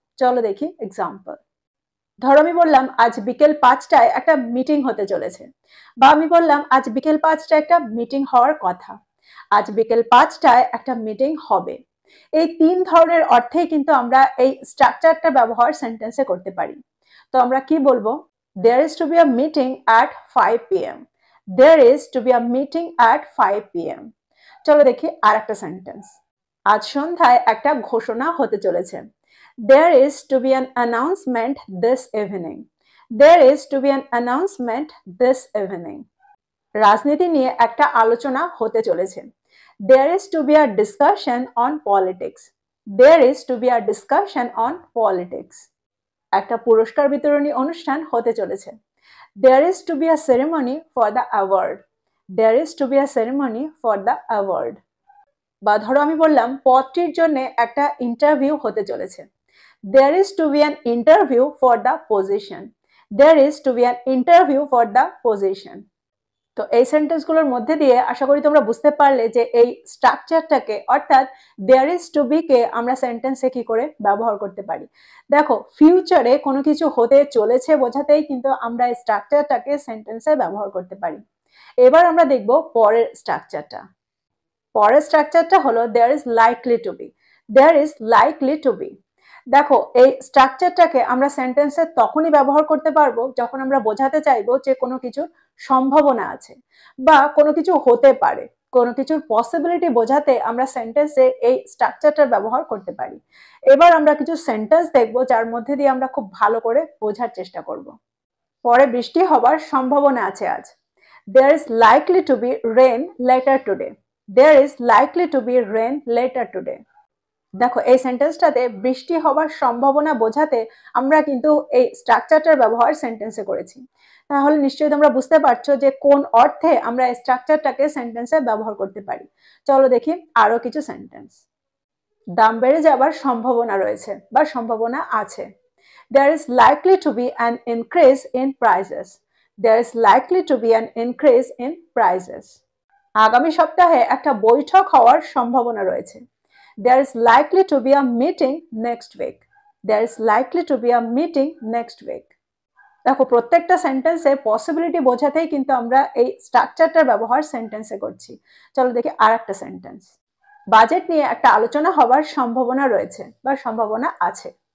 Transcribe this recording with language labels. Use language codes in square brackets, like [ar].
[bn] চলো দেখি এক্সাম্পল। ধরো আমি বললাম আজ বিকেল 5টায় একটা মিটিং হতে চলেছে, বা আমি বললাম আজ বিকেল 5টায় একটা মিটিং হওয়ার কথা। আজ বিকেল 5টায় একটা মিটিং হবে। এই তিন ধরনের অর্থেই কিন্তু আমরা এই স্ট্রাকচারটা ব্যবহার সেন্টেন্সে করতে পারি। তো আমরা কি বলবো? [en] There is to be a meeting at 5 p.m. There is to be a meeting at 5 p.m. [bn] চলো দেখি আর একটা সেন্টেন্স। আজ সন্ধ্যায় একটা ঘোষণা হতে চলেছে। [en] There is to be an announcement this evening. There is to be an announcement this evening. [bn] রাজনীতি নিয়ে একটা আলোচনা হতে চলেছে। [en] There is to be a discussion on politics. There is to be a discussion on politics. [bn] একটা পুরস্কার বিতরণী অনুষ্ঠান হতে চলেছে। [en] There is to be a ceremony for the award. There is to be a ceremony for the award. [bn] বা ধরো আমি বললাম পদটির জন্য একটা ইন্টারভিউ হতে চলেছে। [en] There is to be an interview for the position. There is to be an interview for the position. [bn] তো এই সেন্টেন্সগুলোর মধ্যে দিয়ে আশা করি তোমরা বুঝতে পারলে যে এই স্ট্রাকচারটাকে অর্থাৎ দেয়ার ইজ টু বি কে আমরা সেন্টেন্সে কি করে ব্যবহার করতে পারি। দেখো ফিউচারে কোনো কিছু হতে চলেছে বোঝাতেই কিন্তু আমরা এই স্ট্রাকচারটাকে সেন্টেন্সে ব্যবহার করতে পারি। এবার আমরা দেখব পরের স্ট্রাকচারটা। পরের স্ট্রাকচারটা হলো there is likely to B. There is likely to B. দেখো এই স্ট্রাকচারটাকে আমরা সেন্টেন্সে তখনই ব্যবহার করতে পারবো যখন আমরা বোঝাতে চাইবো যে কোনো কিছুর সম্ভাবনা আছে বা কোনো কিছু হতে পারে, কোনো কিছুর পসিবিলিটি বোঝাতে আমরা সেন্টেন্সে এই স্ট্রাকচারটার ব্যবহার করতে পারি। এবার আমরা কিছু সেন্টেন্স দেখবো যার মধ্যে দিয়ে আমরা খুব ভালো করে বোঝার চেষ্টা করব। পরে বৃষ্টি হবার সম্ভাবনা আছে আজ। [en] There is likely to be rain later today. There is likely to be rain later today. [bn] দেখো এই সেন্টেন্সটাতে বৃষ্টি হবার সম্ভাবনা বোঝাতে আমরা কিন্তু এই স্ট্রাকচারটার ব্যবহার সেন্টেন্সে করেছি। তাহলে নিশ্চয়ই তোমরা বুঝতে পারছো যে কোন অর্থে আমরা এই স্ট্রাকচারটাকে সেন্টেন্সে ব্যবহার করতে পারি। চলো দেখি আরো কিছু সেন্টেন্স। দাম বেড়ে যাবার সম্ভাবনা রয়েছে বা সম্ভাবনা আছে। [en] There is likely to be an increase in prices. There is likely to be an increase in prices. [bn] আগামী সপ্তাহে একটা বৈঠক হওয়ার সম্ভাবনা রয়েছে। [en] There is likely to be a meeting next week. There is likely to be a meeting next week. [bn] দেখো প্রত্যেকটা সেন্টেন্সে পসিবিলিটি বোঝাতেই কিন্তু আমরা এই স্ট্রাকচারটার ব্যবহার সেন্টেন্সে করছি। চলো দেখি আর একটা সেন্টেন্স। বাজেট নিয়ে একটা আলোচনা হবার সম্ভাবনা রয়েছে বা সম্ভাবনা আছে।